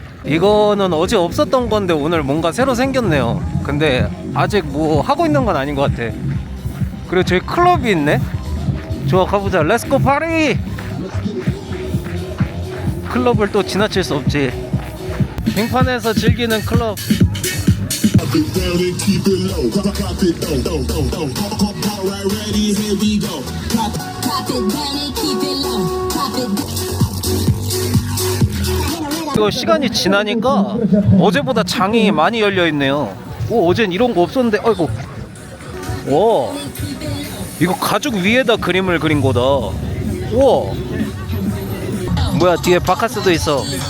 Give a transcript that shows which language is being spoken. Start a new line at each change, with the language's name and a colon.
Korean: 이거는 어제 없었던 건데 오늘 뭔가 새로 생겼네요. 근데 아직 뭐 하고 있는 건 아닌 것 같아. 그리고 저기 클럽이 있네. 좋아, 가보자. 렛츠고 파리. 클럽을 또 지나칠 수 없지. 빙판에서 즐기는 클럽.
English: Drop it down and keep it low. Drop it low. Alright, ready, here we go. Drop it down and keep it low. Drop it.
Korean: 이거 시간이 지나니까 어제보다 장이 많이 열려 있네요. 어젠 이런 거 없었는데. 아이고. 와. 이거 가죽 위에다 그림을 그린 거다. 우와. 뭐야, 뒤에 바카스도 있어.